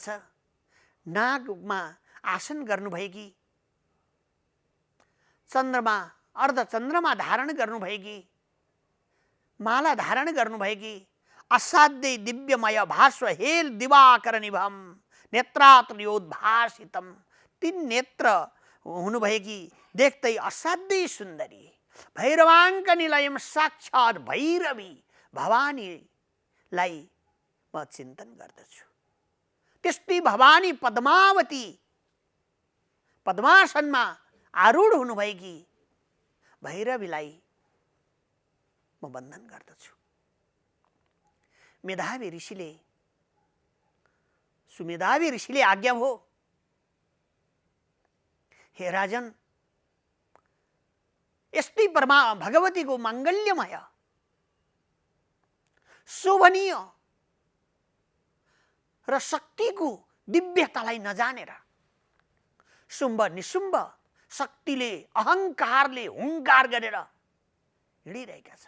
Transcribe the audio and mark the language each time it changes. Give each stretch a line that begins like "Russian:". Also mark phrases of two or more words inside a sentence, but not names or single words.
Nepali: नागमा आसन गर्नुभएकी, चन्द्रमा अर्धचन्द्रमा धारण गर्नुभएकी, माला धारण गर्नुभएकी, असाध्यै दिव्यमय
Sanskrit: भास्व हेल दिवाकर निभम नेत्रात्रयोद्भासितम,
Nepali: तीन नेत्र हुनुभएकी, देख्दै असाध्यै सुन्दरी
Sanskrit: भैरवाङ्क निलयम
Nepali: साक्षात् भैरवी भवानीलाई म चिन्तन गर्दछु। त्यस्तै भवानी पद्मावती पद्मासनमा आरूढ हुनुभएकी भैरवीलाई म वन्दन गर्दछु। मेधावी ऋषिले सुमेधावी ऋषिले आज्ञा हो, हे राजन, यस्तै परमा भगवतीको माङ्गल्यमय शोभनीय र शक्तिको दिव्यतालाई नजानेर शुम्भ निशुम्भ शक्तिले अहङ्कारले हुङ्कार गरेर हिँडिरहेका छन्।